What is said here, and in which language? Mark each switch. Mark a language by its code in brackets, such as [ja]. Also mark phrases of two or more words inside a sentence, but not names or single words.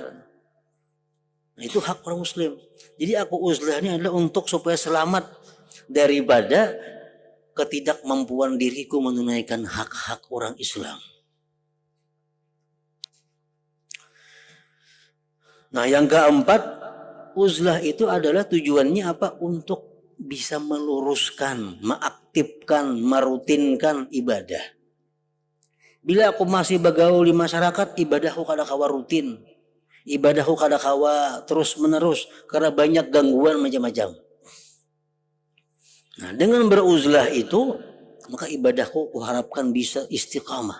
[id] Nah, itu hak orang muslim. Jadi aku uzlah ini adalah untuk supaya selamat daripada ketidakmampuan diriku menunaikan hak-hak orang Islam. Nah, yang keempat, uzlah itu adalah tujuannya apa? Untuk bisa meluruskan, mengaktifkan, merutinkan ibadah. Bila aku masih bergaul di masyarakat, ibadahku [bjn] kada kawa [id] rutin. Ibadahku [bjn] kada kawa [id] terus menerus karena banyak gangguan macam-macam. Nah, dengan beruzlah itu, maka ibadahku kuharapkan bisa istiqamah.